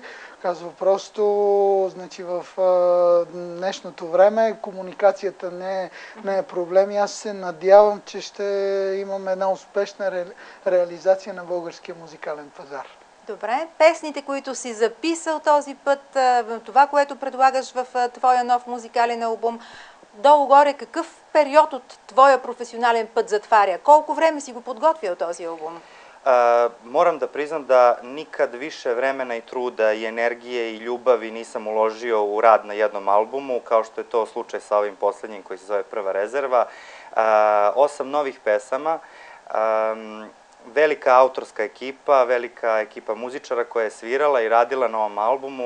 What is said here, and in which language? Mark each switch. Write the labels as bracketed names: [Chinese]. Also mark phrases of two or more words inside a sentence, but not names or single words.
[Bulgarian] Казва просто, значи в днешното време комуникацията не е проблем и аз се надявам, че ще имаме една успешна реализация на българския музикален пазар. Добре. Песните, които си записал този път, това, което предлагаш в твоя нов музикален албум, долу-горе какъв период от твоя професионален път затваря? Колко време си го подготвил този албум? [Serbian] Moram da priznam da nikad više vremena i truda i energije i ljubavi nisam uložio u rad na jednom albumu, kao što je to slučaj sa ovim poslednjim koji se zove Prva rezerva. 8 novih pesama, velika autorska ekipa, velika ekipa muzičara koja je svirala i radila na ovom albumu.